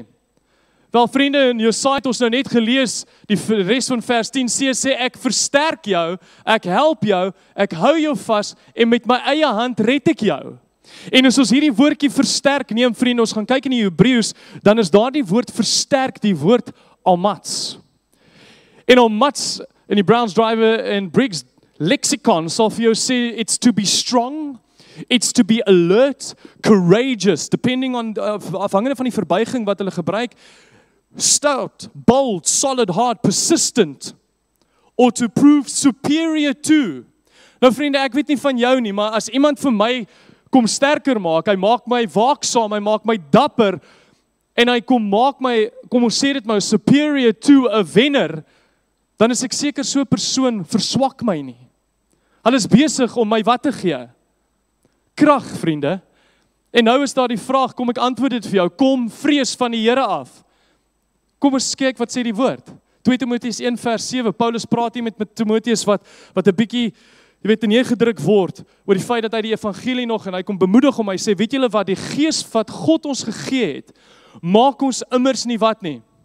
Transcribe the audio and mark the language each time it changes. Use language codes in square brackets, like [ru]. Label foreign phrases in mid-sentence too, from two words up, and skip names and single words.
[af] Wel, vriende, in Jesaja het ons nou net gelees, die res van vers 10 sê, ek versterk jou, ek help jou, ek hou jou vas, en met my eie hand red ek jou. En as ons hierdie woordjie versterk neem, vriende, ons gaan kyk in die Hebreëus, dan is daar die woord versterk, die woord almats. En almats, in die Browns Driver en Briggs lexicon, sal vir jou sê, [en] it's to be strong, it's to be alert, courageous, depending on, [af] afhangende van die verbuiging wat hulle gebruik, stout, [en] bold, solid, hard, persistent, or to prove superior to. [af] Nou vriende, ek weet nie van jou nie, maar as iemand vir my kom sterker maak, hy maak my waaksaam, hy maak my dapper, en hy kom ons sê dit maar, [en] superior to, [af] 'n wenner, dan is ek seker so 'n persoon verswak my nie. Hulle is besig om my wat te gee? Krag, vriende. En nou is daar die vraag, kom ek antwoord dit vir jou, kom vrees van die Here af. Kom ons kyk wat sê die woord. 2 Timoteus 1 vers 7, Paulus praat hier met Timoteus wat 'n bietjie, jy weet, neergedruk word oor die feit dat hy die evangelie nog, en hy kom bemoedig hom, hy sê, weet julle wat, die gees wat God ons gegee het, maak ons immers nie wat nie.